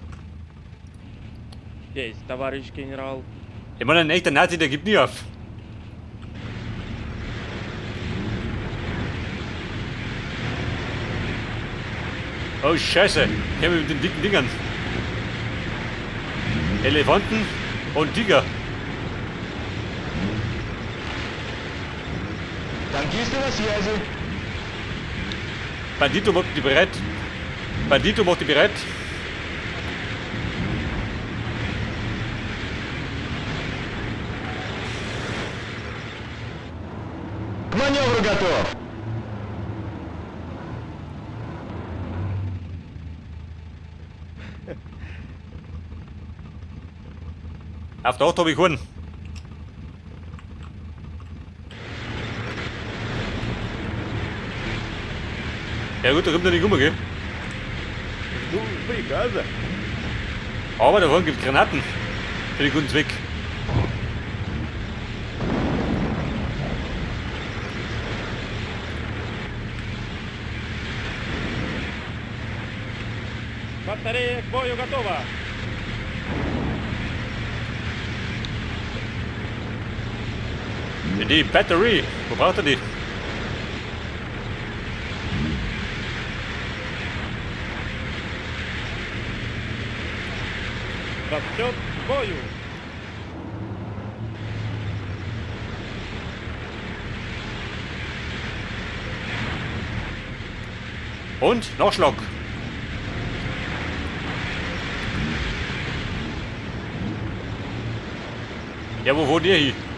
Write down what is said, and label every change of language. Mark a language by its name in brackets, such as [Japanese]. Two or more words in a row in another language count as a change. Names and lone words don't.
[Russian] Есть, товарищ генерал. [German] Ich meine, ein echter Nazi, der gibt nie auf. Oh Scheiße, ich mit den dicken Dingern. Elefanten und Tiger. [Russian] Танкисты на связи. [German] Bandito macht die bereit. Bandito macht die bereit. [Russian] К маневру готов. [German] Auf der 8 habe ich gewonnen. Ja gut, da kommt er nicht rum, gell? [Russian] Ну, приказа. [German] Aber da vorne gibt es Granaten. Für den guten Zweck. [Russian] Батарея к бою готова. [German] Die Batterie. Wo braucht er die? [Russian] Расчет к бою. [German] Und Nachschlag. Ja, wo wohnt ihr hier?